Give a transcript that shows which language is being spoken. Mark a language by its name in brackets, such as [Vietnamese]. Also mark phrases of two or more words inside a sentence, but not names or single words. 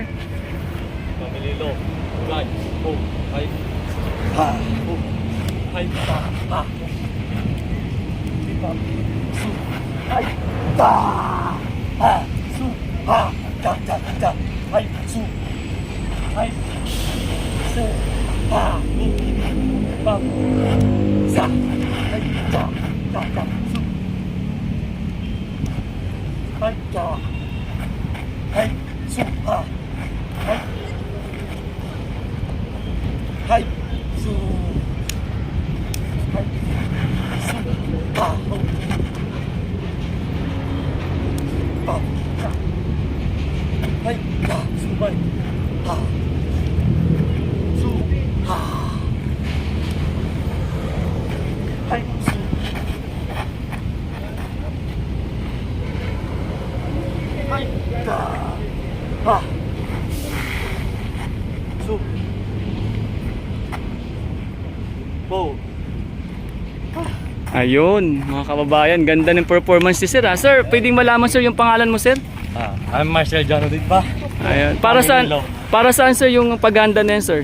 [Filipino] Pamililo, guys, ho, hay, ha, ho, hay, pa, ha, si pa, su, hay, pa, ha, su, ha, da, hay, su, hay, se, ha, ni, pa, sa, hay, da, su, hay, da, hay, su, ha, hay, hay, su, hay, su, ha, ho, pa, sa, hay, da, su, hay, ha, su, ha, hay, su, hay, da, ha, su, po. Ayun, mga kababayan, ganda ng performance ni sir ha. Sir, pwedeng malaman sir yung pangalan mo sir? [English] I'm Marcel Janudit pa. [Filipino] Ayun. Para saan sir yung paghanda na yan sir?